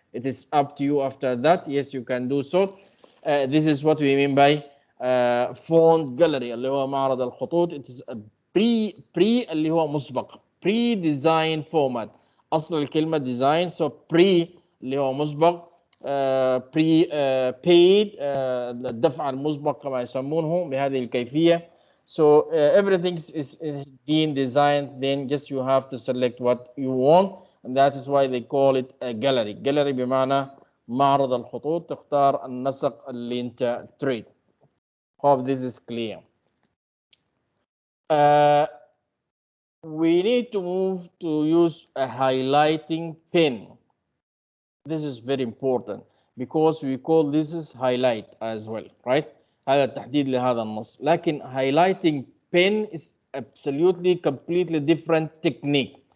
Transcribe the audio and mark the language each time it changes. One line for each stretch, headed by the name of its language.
English: It is up to you after that. Yes, you can do so. This is what we mean by font gallery
Arabic: اللي هو معرض الخطوط.
English: It is a pre
Arabic: اللي هو مسبق,
English: pre-designed format.
Arabic: أصل الكلمة
English: design, so pre اللي هو مسبق,
Arabic: prepaid الدفع المسبق كما يسمونه بهذه الكيفية.
English: So everything is being designed, then just you have to select what you want, and that is why they call it a gallery.
Arabic: Gallery بمعنى معرض الخطوط، تختار النسق اللي انت تريد.
English: Hope this is clear. We need to move to use a highlighting pen. This is very important because we call this is highlight as well, right?
Arabic: هذا تحديد لهذا النص. لكن
English: highlighting pen is absolutely completely different technique.